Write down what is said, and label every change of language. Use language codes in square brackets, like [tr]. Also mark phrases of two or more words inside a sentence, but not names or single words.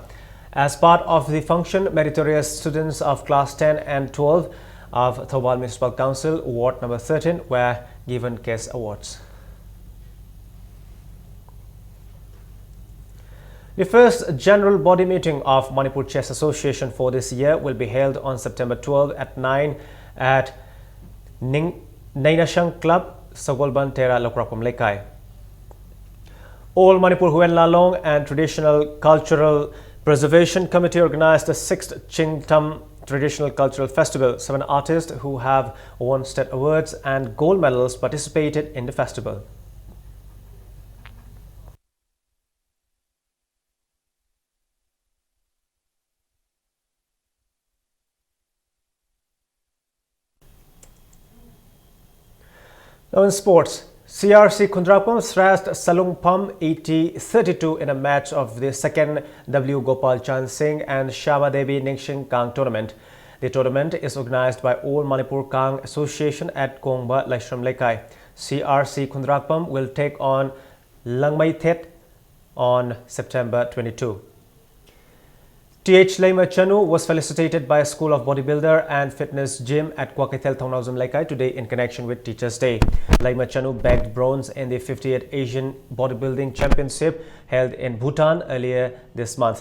[en] As part of the function, meritorious students of class 10 and 12 of Thoubal Municipal Council, Ward number 13, were given case awards. The first general body meeting of Manipur Chess Association for this year will be held on September 12 at 9 at Nainashang Club, Sagolban Tera Lokrapam Lekai. All Manipur Huen Lalong and Traditional Cultural Preservation Committee organized the 6th Chingtam Traditional Cultural Festival. 7 artists who have won state awards and gold medals participated in the festival. Now in sports, CRC Kundrapam thrashed Salungpam 80-32 in a match of the second W. Gopal Chand Singh and Shama Devi Ningshing Kang tournament. The tournament is organized by All Manipur Kang Association at Kongba Laishram Lekai. CRC Kundrapam will take on Langmai Thet on September 22. TH Laima Chanu was felicitated by a School of Bodybuilder and Fitness Gym at Kwakithel Thongnawsam Lekai today in connection with Teachers' Day. Laima Chanu bagged bronze in the 58th Asian Bodybuilding Championship held in Bhutan earlier this month.